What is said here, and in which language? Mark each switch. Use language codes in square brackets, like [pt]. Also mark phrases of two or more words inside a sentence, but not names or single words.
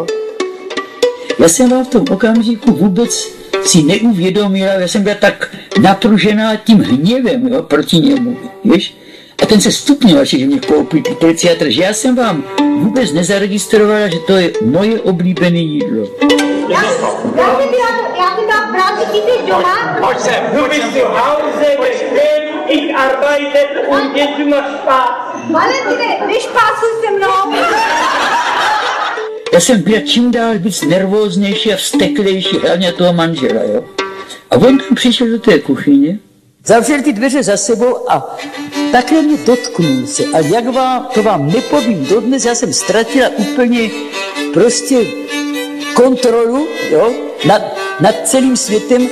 [cs] Já jsem vám v tom okamžiku vůbec si neuvědomila, já jsem byla tak napružená tím hněvem, jo, proti němu, víš? A ten se stupňoval, že mě koupil teleciátr, že já jsem vám vůbec nezaregistrovala, že to je moje oblíbené jídlo. Já ty dám práci, ty jsi doma. Pojď sem! [de] Du bist zu Hause, bequem, ich arbeite und jetzt du machst Spaß. [cs] Valentine, nešpásuj se mnou. Já jsem byla čím dál víc nervóznější a vzteklejší, hlavně toho manžela, jo. A on tam přišel do té kuchyně. Zavřel ty dveře za sebou a takhle mě dotknul se. A jak to vám nepovím dodnes, já jsem ztratila úplně prostě kontrolu, jo, nad celým světem.